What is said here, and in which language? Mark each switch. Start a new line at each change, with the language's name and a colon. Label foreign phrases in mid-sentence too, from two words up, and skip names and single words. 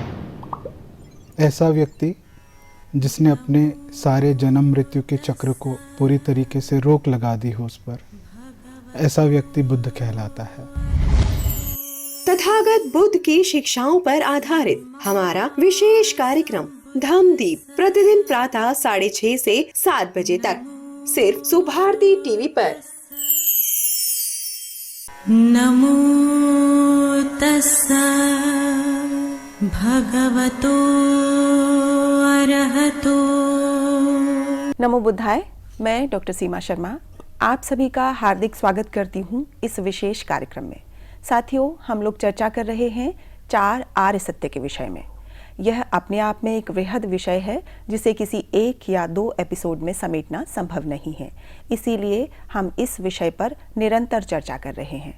Hindi: ऐसा व्यक्ति जिसने अपने सारे जन्म मृत्यु के चक्र को पूरी तरीके से रोक लगा दी हो उस पर, ऐसा व्यक्ति बुद्ध कहलाता है। तथागत बुद्ध की शिक्षाओं पर आधारित हमारा विशेष कार्यक्रम धम्मदीप प्रतिदिन प्रातः 6:30 से 7 बजे तक सिर्फ सुभारती टीवी पर।
Pali: नमो तस्सा भगवतो अरहतो।
Sanskrit: नमो बुद्धाय।
Hindi: मैं डॉक्टर सीमा शर्मा आप सभी का हार्दिक स्वागत करती हूँ इस विशेष कार्यक्रम में। साथियों, हम लोग चर्चा कर रहे हैं 4 आर्य सत्य के विषय में। यह अपने आप में एक वृहद विषय है जिसे किसी 1 या 2 एपिसोड में समेटना संभव नहीं है, इसीलिए हम इस विषय पर निरंतर चर्चा कर रहे हैं।